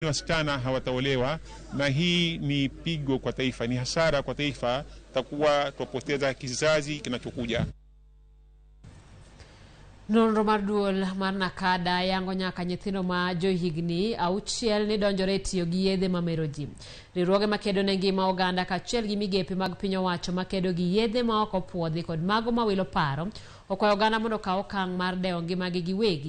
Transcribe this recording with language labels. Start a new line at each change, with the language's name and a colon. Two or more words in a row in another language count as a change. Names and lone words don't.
Swahili: Wasichana hawataolewa, na hii ni pigo kwa taifa, ni hasara kwa taifa, takuwa tupoteza kizazi kinachokuja.
Luo (Kenya and Tanzania): Nonro mar duol mar nakada yango nyaka nyithindo ma johigni auchiel ni donjore tiyo gi yedhe mameroji. Riwruoge makedo ne ngima oganda kaachiel gi migepe mag piny owacho makedo gi yedhe ma ok opuodhi kod mago mawilo paro okwayo oganda mondo okaw okang' mar dewo ngimagi giwegi.